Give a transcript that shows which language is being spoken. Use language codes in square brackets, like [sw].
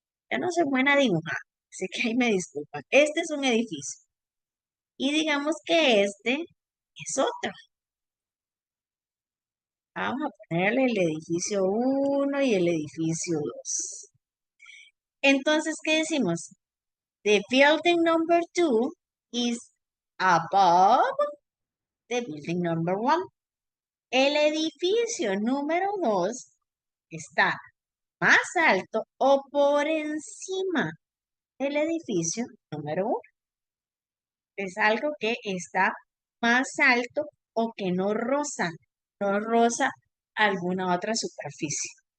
[es] Yo no soy buena dibujando, así que ahí me disculpan. Este es un edificio. Y digamos que este es otro. Vamos a ponerle el edificio 1 y el edificio 2. Entonces, ¿qué decimos? [en] The building number 2 is above the building number 1. [es] El edificio número 2 está más alto o por encima del edificio número 1. Es algo que está más alto o que no roza alguna otra superficie.